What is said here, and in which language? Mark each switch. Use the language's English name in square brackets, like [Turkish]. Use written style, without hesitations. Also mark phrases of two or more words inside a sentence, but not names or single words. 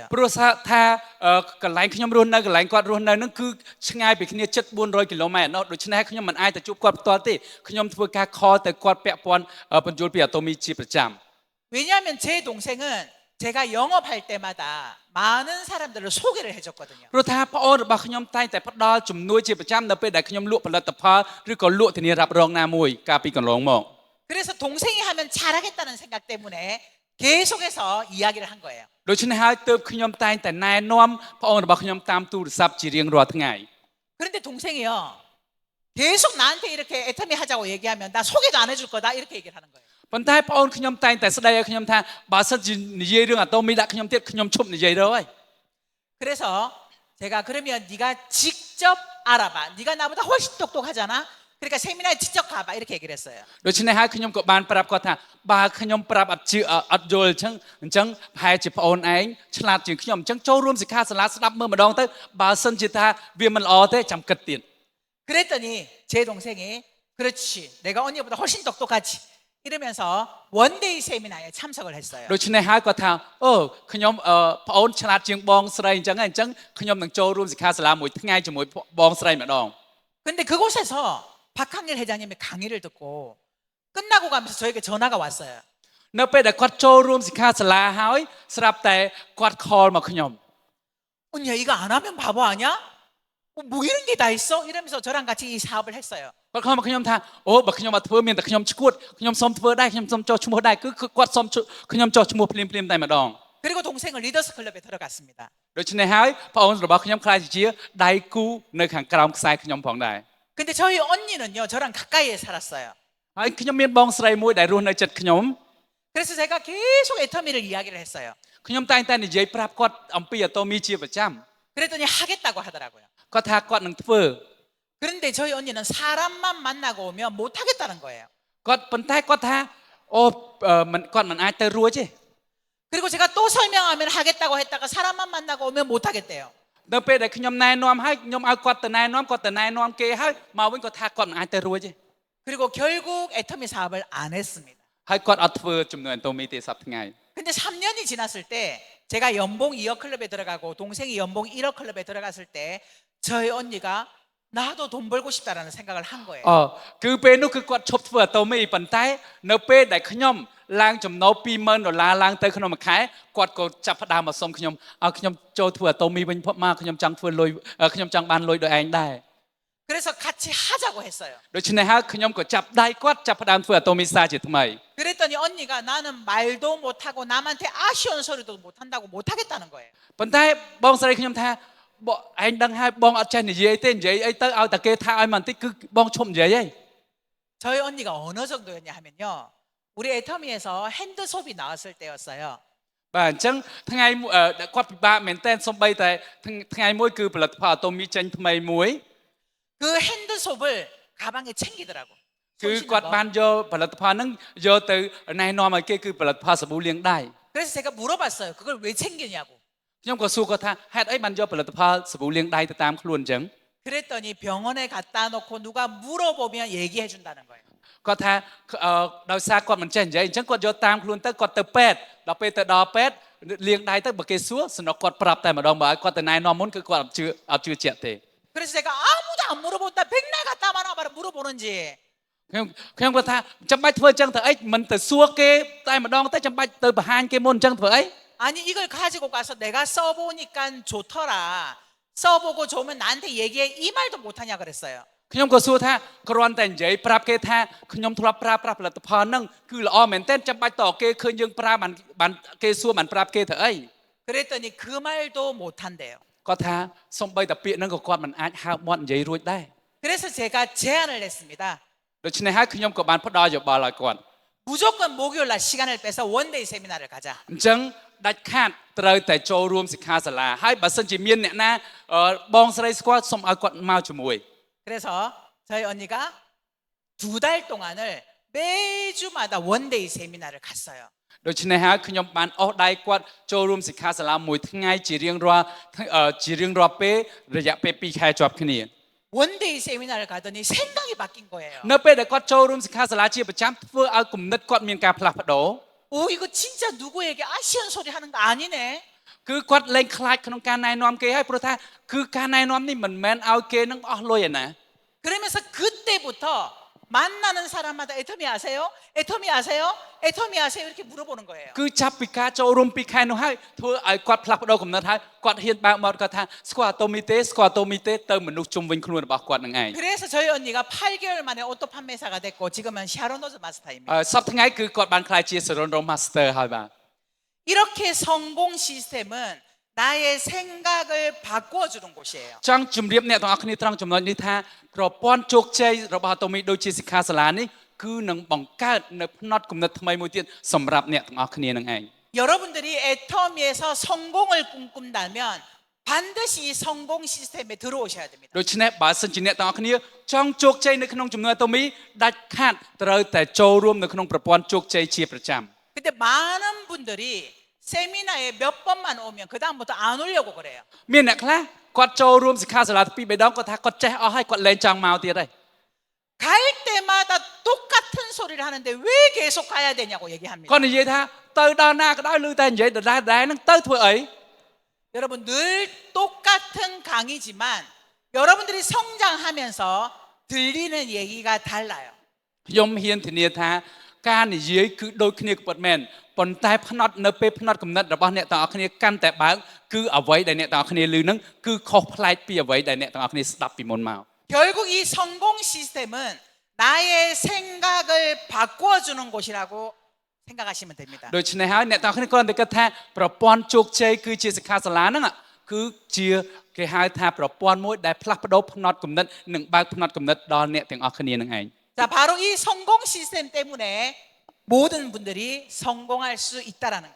[Khmer] ព្រោះថាកន្លែងខ្ញុំរស់នៅកន្លែងគាត់រស់នៅហ្នឹងគឺឆ្ងាយពីគ្នាជិត400គីឡូម៉ែត្រដូច្នេះខ្ញុំមិនអាចទៅជួបគាត់ផ្ទាល់ទេខ្ញុំធ្វើការ call ទៅគាត់ពាក់ព័ន្ធពន្យល់ពីអាតូមីជាប្រចាំ [Korean] 왜냐하면 제 동생은 제가 영업할 때마다 많은 사람들을 소개를 해줬거든요. [Khmer] ព្រោះថាប្អូនរបស់ខ្ញុំតែងតែផ្ដល់ជំនួយជាប្រចាំនៅពេលដែលខ្ញុំលក់ផលិតផលឬក៏លក់ធានារ៉ាប់រងណាមួយកាលពីកន្លងមក [Korean] 그래서 동생이 하면 잘하겠다는 생각 때문에 계속해서 이야기를 한 거예요. [Khmer] ដូច្នេះហើយទើបខ្ញុំតែងតែណែនាំប្អូនរបស់ខ្ញុំតាមទូរស័ព្ទជារៀងរាល់ថ្ងៃ [Korean] 그런데 동생이요. 계속 나한테 이렇게 애터미 하자고 얘기하면 나 소개도 안 해줄 거다 이렇게 얘기를 하는 거예요. [Khmer] ប៉ុន្តែប្អូនខ្ញុំតែងតែស្ដីឲ្យខ្ញុំថាបើសិនជានិយាយរឿងអាតូមីដាក់ខ្ញុំទៀតខ្ញុំឈប់និយាយទៅហើយ [Korean] 그래서 제가 그러면 네가 직접 알아봐. 네가 나보다 훨씬 똑똑하잖아. 그러니까 세미나에 직접 가봐 이렇게 얘기를 했어요. [Khmer] ដូច្នេះហើយខ្ញុំក៏បានប្រាប់គាត់ថាបើខ្ញុំប្រាប់អត់យល់អញ្ចឹងប្រហែលជាប្អូនឯងឆ្លាតជាងខ្ញុំអញ្ចឹងចូលរួមសិក្ខាសាលាស្ដាប់មើលម្ដងទៅបើសិនជាថាវាមិនល្អទេចាំគិតទៀត [Korean] 그랬더니 제 동생이 그렇지. 내가 언니보다 훨씬 똑똑하지. 이러면서 원데이 세미나에 참석을 했어요. [Khmer] ដូច្នេះហើយគាត់ថាអូខ្ញុំប្អូនឆ្លាតជាងបងស្រីអញ្ចឹងខ្ញុំនឹងចូលរួមសិក្ខាសាលាមួយថ្ងៃជាមួយបងស្រីម្ដង [Korean] 근데 그곳에서 박항일 회장님의 강의를 듣고 끝나고 가면서 저에게 전화가 왔어요. [Khmer] នៅពេលដែលគាត់ចូលរួមសិក្ខាសាលាហើយស្រាប់តែគាត់ call មកខ្ញុំ [Korean] 언니야 이거 안 하면 바보 아니야? 뭐 이런 게 다 있어? 이러면서 저랑 같이 이 사업을 했어요. [Khmer] គាត់ call មកខ្ញុំថាអូបើខ្ញុំអត់ធ្វើមានតែខ្ញុំឈួតខ្ញុំសុំធ្វើដែរខ្ញុំសុំចុះឈ្មោះដែរគឺគាត់សុំខ្ញុំចុះឈ្មោះភ្លាមតែម្ដង [Korean] 그리고 동생은 리더스 클럽에 들어갔습니다. [Khmer] ដូច្នេះហើយប្អូនរបស់ខ្ញុំខ្លាចជាដៃគូនៅខាងក្រោមខ្សែខ្ញុំផងដែរ [Korean] 근데 저희 언니는요 저랑 가까이에 살았어요. [Khmer] ហើយខ្ញុំមានបងស្រីមួយដែលរស់នៅជិតខ្ញុំ [Korean] 그래서 제가 계속 애터미를 이야기를 했어요. [Khmer] ខ្ញុំតែងតែនិយាយប្រាប់គាត់អំពីអាតូមីជាប្រចាំ [Korean] 그랬더니 하겠다고 하더라고요. [Khmer] គាត់ថាគាត់នឹងធ្វើ [Korean] 그런데 저희 언니는 사람만 만나고 오면 못 하겠다는 거예요. [Khmer] គាត់ប៉ុន្តែគាត់ថាអូគាត់មិនអាចទៅរួចទេ [Korean] 그리고 제가 또 설명하면 하겠다고 했다가 사람만 만나고 오면 못 하겠대요. [Khmer] នៅពេលដែលខ្ញុំណែនាំឲ្យខ្ញុំឲ្យគាត់ទៅណែនាំគេហើយមកវិញគាត់ថាគាត់មិនអាចទៅរួចទេ [Korean] 그리고 결국 애터미 사업을 안 했습니다. [Khmer] ហើយគាត់អត់ធ្វើចំនួនអាតូមីទេសប្តាហ៍ថ្ងៃ [Korean] 근데 3년이 지났을 때 제가 연봉 2억 클럽에 들어가고 동생이 연봉 1억 클럽에 들어갔을 때 저희 언니가 나도 돈 벌고 싶다라는 생각을 한 거예요. [Khmer] គឺពេលនោះគឺគាត់ឈប់ធ្វើអាតូមីប៉ុន្តែនៅពេលដែលខ្ញុំឡើងចំណូល$20,000ឡើងទៅក្នុងមួយខែគាត់ក៏ចាប់ផ្ដើមមកសុំខ្ញុំឲ្យខ្ញុំចូលធ្វើអាតូមីវិញមកខ្ញុំចង់ធ្វើលុយខ្ញុំចង់បានលុយដោយឯងដែរ [Korean] 그래서 같이 하자고 했어요. [Khmer] ដូច្នេះហើយខ្ញុំក៏ចាប់ដៃគាត់ចាប់ផ្ដើមធ្វើអាតូមីសាជាថ្មី [Korean] 그랬더니 언니가 나는 말도 못하고 남한테 아쉬운 소리도 못한다고 못하겠다는 거예요. [Khmer] ប៉ុន្តែបងស្រីខ្ញុំថាបងឯងដឹងហើយបងអត់ចេះនិយាយទេនិយាយអីទៅឲ្យតែគេថាឲ្យមកបន្តិចគឺបងឈប់និយាយហើយ [Korean] 저희 언니가 어느 정도였냐 하면요. 우리 애터미에서 핸드소비 나왔을 때였어요. [Khmer] បាទអញ្ចឹងថ្ងៃមួយគាត់ពិបាកមែនតើសំបីតែថ្ងៃមួយគឺផលិតផលអាតូមីចេញថ្មីមួយ [Korean] 그 핸드소을 가방에 챙기더라고. [Khmer] គឺ [Korean] 손 씻는 [Khmer] គាត់ [Korean] 거. [Khmer] បានយកផលិតផលហ្នឹងយកទៅណែនាំឲ្យគេគឺផលិតផលសាប៊ូលាងដៃ [Korean] 그래서 제가 물어봤어요. 그걸 왜 챙기냐고. [Khmer] ខ្ញុំក៏សួរគាត់ថាហេតុអីបានយកផលិតផលសាប៊ូលាងដៃទៅតាមខ្លួនអញ្ចឹង [Korean] 그랬더니 병원에 갖다 놓고 누가 물어보면 얘기해 준다는 거예요. [Khmer] គាត់ថាដោយសារគាត់មិនចេះនិយាយអញ្ចឹងគាត់យកតាមខ្លួនទៅគាត់ទៅពេទ្យដល់ពេលទៅដល់ពេទ្យលាងដៃទៅបើគេសួរសំណុកគាត់ប្រាប់តែម្ដងបើឲ្យគាត់ទៅណែនាំមុនគឺគាត់អត់ជឿជាក់ទេ [Korean] 그래서 제가 아무도 안 물어본다. 백날 갖다 말아 물어보는지. [Khmer] ខ្ញុំគាត់ថាចាំបាច់ធ្វើអញ្ចឹងទៅអីមិនទៅសួរគេតែម្ដងទៅចាំបាច់ទៅបង្ហាញគេមុនអញ្ចឹងធ្វើអី [Korean] 아니 이걸 가지고 가서 내가 써보니까 좋더라. 써보고 좋으면 나한테 얘기해. 이 말도 못하냐 그랬어요. [Khmer] ខ្ញុំក៏សួរថាគ្រាន់តែនិយាយប្រាប់គេថាខ្ញុំធ្លាប់ប្រើប្រាស់ផលិតផលហ្នឹងគឺល្អមែនទែនចាំបាច់តគេឃើញយើងប្រើបានគេសួរបានប្រាប់គេទៅអី [Korean] 그랬더니 그 말도 못한대요. [Khmer] គាត់ថាសំបីតែពាក្យហ្នឹងក៏គាត់មិនអាចហើបមាត់និយាយរួចដែរ [Korean] 그래서 제가 제안을 했습니다. [Khmer] ដូច្នេះហើយខ្ញុំក៏បានផ្ដល់យោបល់ឲ្យគាត់ [Korean] 무조건 목요일 날 시간을 빼서 원데이 세미나를 가자. [Khmer] អញ្ចឹងដាច់ខាតត្រូវតែចូលរួមសិក្ខាសាលាហើយបើសិនជាមានអ្នកណាបងស្រីស្គាល់សូមឲ្យគាត់មកជាមួយ [Korean] 그래서 저희 언니가 2달 동안을 매주마다 원데이 세미나를 갔어요. [Khmer] ដូច្នេះហើយខ្ញុំបានអស់ដៃគាត់ចូលរួមសិក្ខាសាលាមួយថ្ងៃជារៀងរាល់ពេលរយៈពេល2ខែជាប់គ្នា [Korean] 원데이 세미나를 가더니 생각이 바뀐 거예요. [Khmer] នៅពេលដែលគាត់ចូលរួមសិក្ខាសាលាជាប្រចាំធ្វើឲ្យគំនិតគាត់មានការផ្លាស់ប្ដូរ [Korean] 오 이거 진짜 누구에게 아쉬운 소리 하는 거 아니네. [Khmer] គឺគាត់លែងខ្លាចក្នុងការណែនាំគេហើយព្រោះថាគឺការណែនាំនេះមិនមែនឲ្យគេនឹងអស់លុយឯណា [Korean] 그러면서 그때부터 만나는 사람마다 애터미 아세요? 애터미 아세요? 애터미 아세요? 이렇게 물어보는 거예요. [Khmer] គឺចាប់ពីការចូលរួម2ខែនោះហើយធ្វើឲ្យគាត់ផ្លាស់ប្ដូរគំនិតហើយគាត់ហ៊ានបើកមាត់គាត់ថាស្គាល់អាតូមីទេស្គាល់អាតូមីទេទៅមនុស្សជុំវិញខ្លួនរបស់គាត់នឹងឯង [Korean] 그래서 저희 언니가 8개월 만에 오토 판매사가 됐고 지금은 샤론노즈 마스터입니다. [Khmer] សប្តាហ៍ថ្ងៃគឺគាត់បានក្លាយជា Saron Master ហើយបាទ [Korean] 이렇게 성공 시스템은 나의 생각을 바꿔주는 곳이에요. [Khmer] ចង់ជម្រាបអ្នកទាំងអស់គ្នាត្រង់ចំណុចនេះថាប្រព័ន្ធជោគជ័យរបស់អាតូមីដូចជាសិក្ខាសាលានេះគឺនឹងបង្កើតនៅផ្នត់គំនិតថ្មីមួយទៀតសម្រាប់អ្នកទាំងអស់គ្នានឹងឯង [Korean] 여러분들이 애터미에서 성공을 꿈꾼다면 반드시 이 성공 시스템에 들어오셔야 됩니다. [Khmer] ដូច្នេះបើសិនជាអ្នកទាំងអស់គ្នាចង់ជោគជ័យនៅក្នុងជំនួយអាតូមីដាច់ខាតត្រូវតែចូលរួមនៅក្នុងប្រព័ន្ធជោគជ័យជាប្រចាំ [Korean] 근데 많은 분들이 세미나에 몇 번만 오면 그다음부터 안 오려고 그래요. [Khmer] មានអ្នកខ្លះគាត់ចូលរួមសិក្ខាសាលាពីរបីដងគាត់ថាគាត់ចេះអស់ហើយគាត់លែងចង់មកទៀតហើយ [Korean] 갈 때마다 똑같은 소리를 하는데 왜 계속 가야 되냐고 얘기합니다. [Khmer] គាត់និយាយថាទៅដល់ណាក៏ដោយឮតែនិយាយដដែលហ្នឹងទៅធ្វើអី [Korean] 여러분 늘 똑같은 강의지만 여러분들이 성장하면서 들리는 얘기가 달라요. [Khmer] ខ្ញុំហ៊ានធានាថាការនិយាយគឺដូចគ្នាពិតមែនប៉ុន្តែផ្នត់នៅពេលផ្នត់គំនិតរបស់អ្នកទាំងអស់គ្នាកាន់តែបើកគឺអ្វីដែលអ្នកទាំងអស់គ្នាឮហ្នឹងគឺខុសប្លែកពីអ្វីដែលអ្នកទាំងអស់គ្នាស្ដាប់ពីមុនមក [Korean] 결국 이 성공 시스템은 나의 생각을 바꿔주는 곳이라고 생각하시면 됩니다. [Khmer] ដូច្នេះហើយអ្នកទាំងអស់គ្នាគ្រាន់តែគិតថាប្រព័ន្ធជោគជ័យគឺជាសិក្ខាសាលាហ្នឹងគឺជាគេហៅថាប្រព័ន្ធមួយដែលផ្លាស់ប្ដូរផ្នត់គំនិតនិងបើកផ្នត់គំនិតដល់អ្នកទាំងអស់គ្នានឹងឯង [Korean] 자, 바로 이 성공 시스템 때문에 모든 분들이 성공할 수 있다라는 거예요.